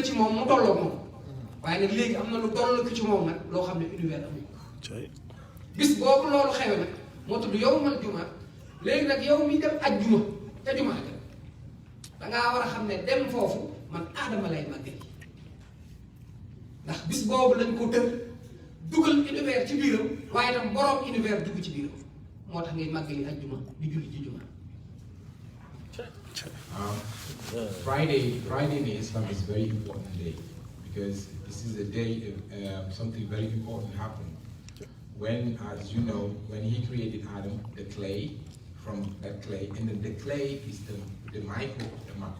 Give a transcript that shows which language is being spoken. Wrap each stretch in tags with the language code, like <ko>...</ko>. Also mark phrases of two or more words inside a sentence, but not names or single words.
<wo>ci moom mu tolloog moom waaye nag léegi am na lu toll ci moom nag loo xam ne univers amul bis boobu loolu xewe nag moo tudd</wo> <ar>يوم الجمعة</ar> <wo>léegi nag yow mi dem ajjuma te jumaa ja dangaa war a xam ne dem foofu man aadama lay màggal ndax bis boobu lañ ko tër dugal univers ci biiram waaye tam boroom univers dugg ci biiram moo tax ngay màggali ajjuma di julli ci jumaa.</wo> <en>Friday in Islam is a very important day because this is a day of something very important happened. When, as you know, when he created Adam, the clay, from that clay, and then the clay is the micro of the macro.</en>